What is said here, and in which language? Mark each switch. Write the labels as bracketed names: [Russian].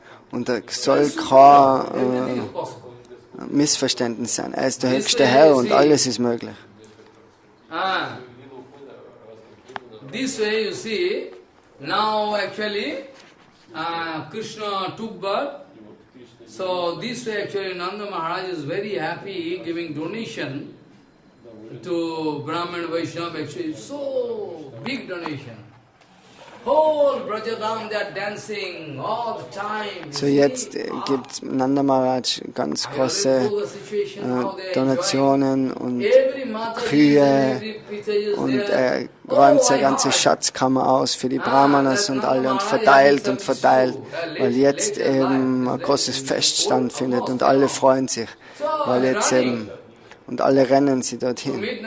[German] Und da soll kein Missverständnis sein. Er ist der höchste Herr und alles ist möglich. [English] This way you see, now actually Krishna took birth. So this way actually Nanda Maharaj is very happy giving donation to Brahman Vaishnava. Actually so big donation. Whole Brajadam, they are dancing all the time. [German] So jetzt gibt Nanda Maharaj ganz große Donationen und Kühe und er räumt seine ganze Schatzkammer aus für die Brahmanas und alle und verteilt, weil jetzt eben ein großes Fest stattfindet und alle freuen sich, weil jetzt eben, und alle rennen sie dorthin.